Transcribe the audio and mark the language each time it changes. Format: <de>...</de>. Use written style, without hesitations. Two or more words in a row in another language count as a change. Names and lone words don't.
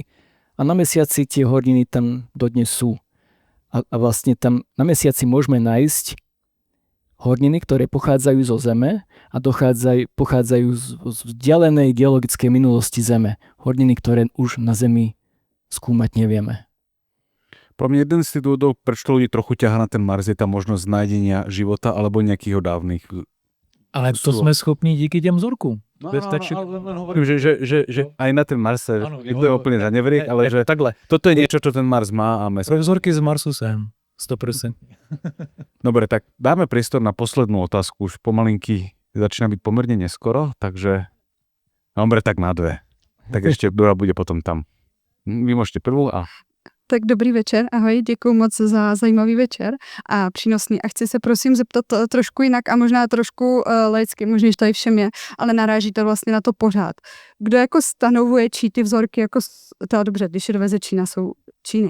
<sk>A na Mesiaci tie horniny tam dodnes sú. A vlastne tam na Mesiaci môžeme nájsť horniny, ktoré pochádzajú zo Zeme a pochádzajú z vzdialenej geologickej minulosti Zeme. Horniny, ktoré už na Zemi skúmať nevieme. Pro mňa jeden z tých dôvodov, prečo ľudí trochu ťahá na ten Mars, je tá možnosť nájdenia života alebo nejakých dávnych.</sk> <cs>Ale to jsme schopni díky těm vzorkům.</cs> <sk>Ale hovorím, že aj na ten Mars sa nikto je úplne zaneverí, ale že</sk> <cs>takhle.</cs> <sk>Toto je niečo, čo ten Mars má a</sk> <cs>Pro vzorky z Marsu jsem 100%.</cs> <sk>Dobre, tak dáme priestor na poslednú otázku. Už pomalinky začína byť pomerne neskoro, takže dobre, tak na dve. Tak ešte druhá bude potom tam. Vy môžete prvú a</sk> <cs>Tak dobrý večer, ahoj, děkuji moc za zajímavý večer a přínosný. A chci se prosím zeptat trošku jinak a možná trošku laicky, možná, že tady všem je, ale naráží to vlastně na to pořád. Kdo jako stanovuje, čí ty vzorky, jako, teda dobře, když je doveze Čína, jsou Číny.</cs>